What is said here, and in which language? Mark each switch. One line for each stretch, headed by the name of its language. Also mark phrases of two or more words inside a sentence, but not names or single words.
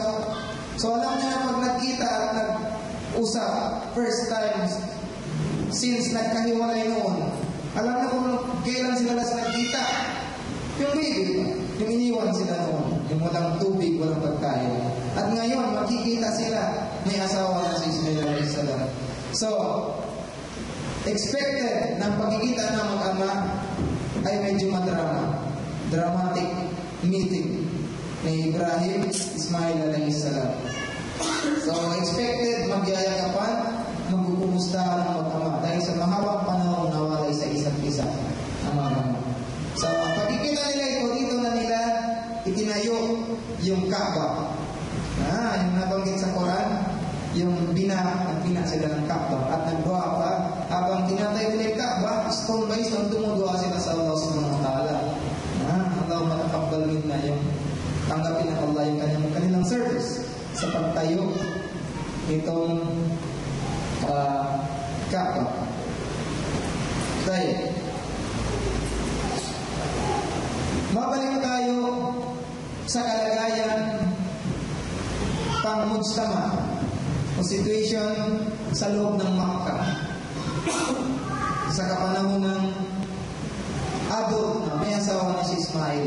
Filipino: So alam niya na pag nagkita at nag-usap,
English: first time
Filipino: since nagkahiwalay noon, alam na kung kailan sila last nagkita. Yung baby, yung iniwan sila noon, yung walang tubig, walang pagkain. At ngayon, makikita sila, may asawa na si Ismail
Arabic: عليه السلام.
Filipino: So, expected na pagkikita ng mag-ama ay medyo madrama.
English: Dramatic meeting
Filipino: ni Ibrahim, Ismail
Arabic: عليه السلام.
Filipino: So, expected magyayakapan, magkukumustahan ng mag-ama dahil sa mahabang panahon nawalay sa isa't isa ang mga ama. So, pagkikita nila ito, dito na nila itinayo yung Kaaba. Yung nabanggit sa Quran, yung bina sila ng Kaaba at nagdua pa. Habang tinatayo nila yung Kaaba,
English: stone by stone,
Filipino: dumudua sila sa Allah
Arabic: سبحانه وتعالى. اللهم تقبل منا,
Filipino: yung tanggapin ng Allah yung kanilang service sa pagtayo itong Kaaba. Tayo. Mabalik tayo sa kalagayan pang-mujtama o situation sa loob ng Makkah sa kapanahon ng adult na may asawa na si Ismail.